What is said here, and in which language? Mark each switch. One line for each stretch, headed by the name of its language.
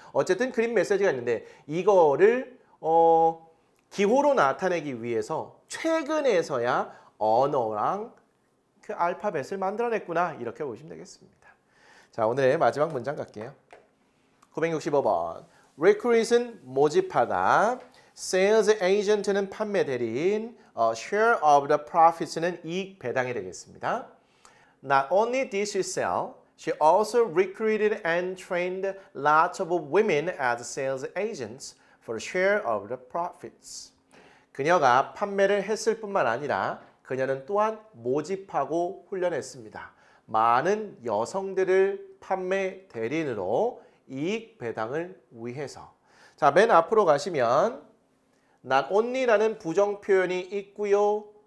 Korean: 어쨌든 그림 메시지가 있는데 이거를 기호로 나타내기 위해서 최근에서야 언어랑 그 알파벳을 만들어냈구나. 이렇게 보시면 되겠습니다. 자, 오늘의 마지막 문장 갈게요. 965번. Recruit은 모집하다. Sales agent는 판매 대리인.
English: Share of the profits
Korean: 는 이익 배당이 되겠습니다.
English: Not only did she sell, she also recruited and trained lots of women as sales agents for share of the profits.
Korean: 그녀가 판매를 했을 뿐만 아니라 그녀는 또한 모집하고 훈련했습니다. 많은 여성들을 판매 대리인으로 이익 배당을 위해서. 자, 맨 앞으로 가시면 not only라는 부정 표현이 있고요.